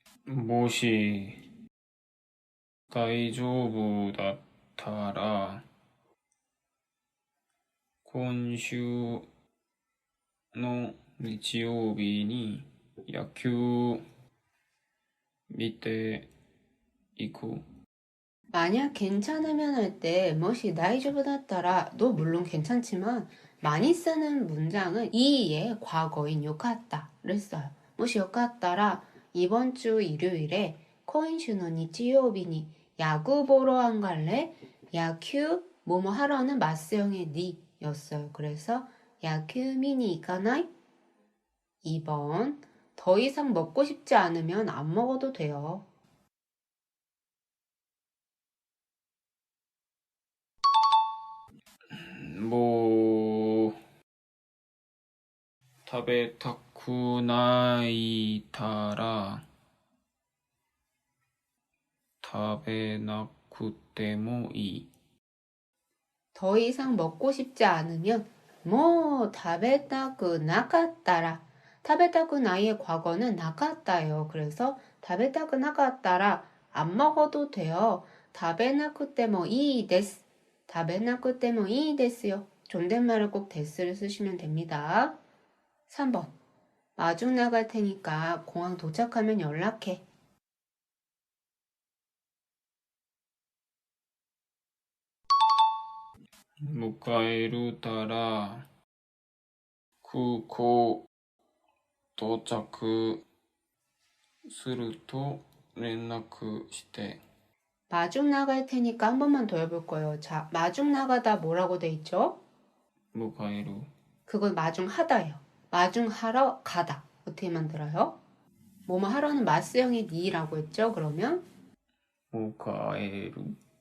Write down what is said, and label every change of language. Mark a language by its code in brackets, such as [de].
[ja] もし大丈夫だったら今週の日曜日に野球見ていく. [ko] 만약 괜찮으면 할 때 뭐시 다이조부다따라 도 물론 괜찮지만 많이 쓰는 문장은 이의 과거인 요카타를 써요. 뭐시 요카따라 이번 주 일요일에 코인슈노 니치요비니 야구 보러 안 갈래? 야큐 뭐뭐 하러는 마스형의 니 였어요. 그래서 야큐 미니 이카나이? 2번 더 이상 먹고 싶지 않으면 안 먹어도 돼요. [ja] もう食べたくないたら食べなくてもいい. [ko] 더 이상 먹고 싶지 않으면 뭐 타베타쿠 나카따라. 타베타쿠 나이의 과거는 나카따예요. 그래서 타베타쿠 나카따라 안 먹어도 돼요. 타베나쿠 때모 이 데스. 타베나쿠 때모 이 데스요. 존댓말을 꼭 데스를 쓰시면 됩니다. 3번. 마중 나갈 테니까 공항 도착하면 연락해. [ja] 迎えるたら空港到着すると連絡して [ko] 마중 나갈 테니까 한 번만 더 해볼 거예요. 자, 마중 나가다 뭐라고 돼 있죠? [ja] 迎える [ko] 그건 마중 하다예요. 마중 하러 가다. 어떻게 만들어요? 뭐뭐 하러는 마스형의 니라고 했죠? 그러면 [ja] 迎える